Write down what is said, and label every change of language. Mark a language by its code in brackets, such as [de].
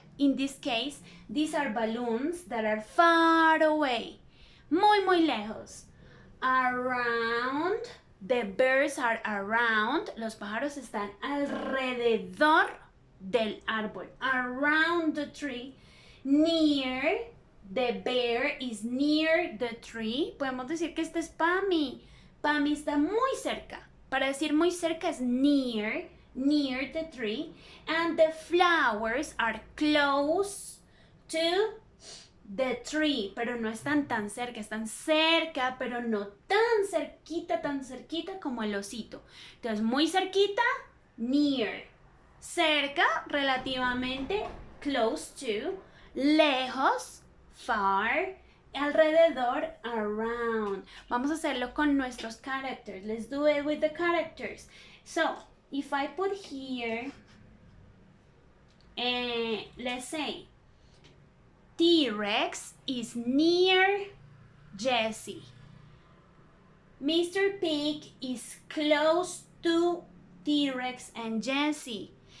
[en] In this case, these are balloons that are far away. [es] Muy lejos. [en] Around, the birds are around, [es] los pájaros están alrededor del árbol. [en] Around the tree. Near, the bear is near the tree. [es] Podemos decir que este es Pami. Pami está muy cerca. Para decir muy cerca es [en] near the tree. And the flowers are close to the tree, [es] pero no están tan cerca, pero no tan cerquita como el osito. Entonces, muy cerquita, near. Cerca, relativamente, close to. Lejos, far. Alrededor, around. Vamos a hacerlo con nuestros characters. [en] Let's do it with the characters. So, if I put here, let's say, T-Rex is near Jesse. Mr. Pig is close to T-Rex and Jesse.